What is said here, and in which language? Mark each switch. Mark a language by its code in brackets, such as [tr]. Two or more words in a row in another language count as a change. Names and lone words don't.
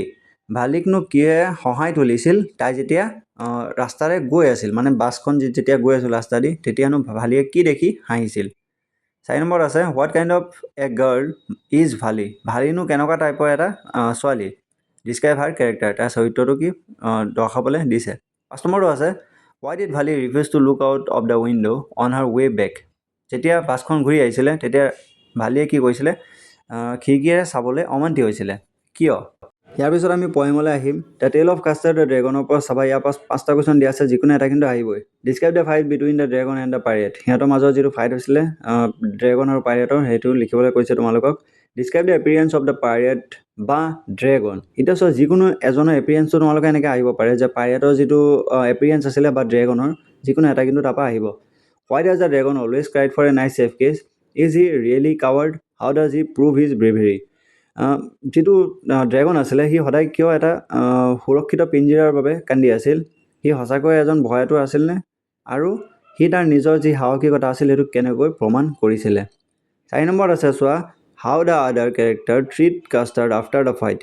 [as] ভালিকনো কিয়ে হহাই তুলিছিল তাই যেতিয়া ৰাস্তাৰে গৈ আছিল, মানে বাছখন যেতিয়া গৈ আছিল ৰাস্তা দি, তেতিয়ানো ভালিয়ে কি দেখি হাঁহিছিল। 4 নম্বৰত আছে [en] what kind of a girl is ভালি। [as] ভালিনো কেনেকুৱা টাইপৰ এটা ছোৱালী। [en] describe her character, [as] তাৰ চৰিত্ৰটো কি দৰ্শাবলৈ দিছে। [en] 5 নম্বৰটো আছে why did ভালি refuse to look out of the window on her way back। [as] যেতিয়া বাছখন ঘূৰি আহিছিলে তেতিয়া ভালিয়ে কি কৰিছিলে, খিৰিকীৰে চাবলৈ অমান্তি হৈছিলে, কিয়। ইয়াৰ পিছত আমি পয়েমলৈ আহিম। দ্য টেল অফ কাষ্টাৰ দ্য ড্ৰেগনৰ পৰা চাবা। ইয়াৰ 5টা কুৱেশ্যন দিয়া আছে, যিকোনো এটা কিন্তু আহিবই। [en] describe the fight between the dragon and the pirate. [as] সিহঁতৰ মাজত যিটো ফাইট হৈছিলে ড্ৰেগন আৰু পাইৰেটৰ, সেইটো লিখিবলৈ কৈছে তোমালোকক। [en] describe the appearance of the pirate বা dragon। [as] এতিয়া চোৱা, যিকোনো এজনৰ এপিয়াৰেঞ্চটো তোমালোকে এনেকৈ আহিব পাৰে যে পাইৰেটৰ যিটো এপিয়াৰেঞ্চ আছিলে বা ড্ৰেগনৰ, যিকোনো এটা কিন্তু তাৰপৰা আহিব। [en] why does the dragon always cried for a nice safe case. is he really coward? how does he prove his bravery. [as] যিটো ড্ৰেগন আছিলে সি সদায় কিয় এটা সুৰক্ষিত পিঞ্জিৰাৰ বাবে কান্দি আছিল। সি সঁচাকৈ এজন ভয়াতুৰ আছিলনে, আৰু সি তাৰ নিজৰ যি সাহসিকতা আছিল সেইটো কেনেকৈ প্ৰমাণ কৰিছিলে। 4 নম্বৰত আছে চোৱা, [en] how the other character treat কাষ্টাৰ্ড after the fight।